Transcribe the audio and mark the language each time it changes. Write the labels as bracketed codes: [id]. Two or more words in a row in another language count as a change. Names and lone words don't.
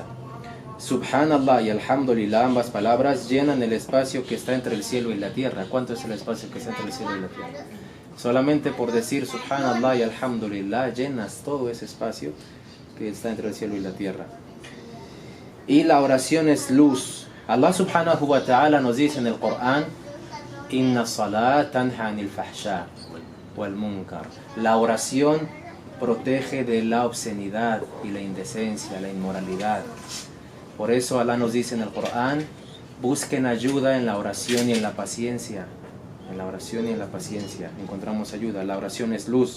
[es] Subhanallah y alhamdulillah, ambas palabras llenan el espacio que está entre el cielo y la tierra. ¿Cuánto es el espacio que está entre el cielo y la tierra? Solamente por decir subhanallah y alhamdulillah llenas todo ese espacio que está entre el cielo y la tierra. Y la oración es luz. [ar] الله سبحانه وتعالى [es] nos dice en el Corán, [ar] إن الصلاة تنهى عن الفحشاء والمنكر. [es] La oración protege de la obscenidad y la indecencia, la inmoralidad. Por eso Allah nos dice en el Corán, busquen ayuda en la oración y en la paciencia. En la oración y en la paciencia encontramos ayuda. La oración es luz.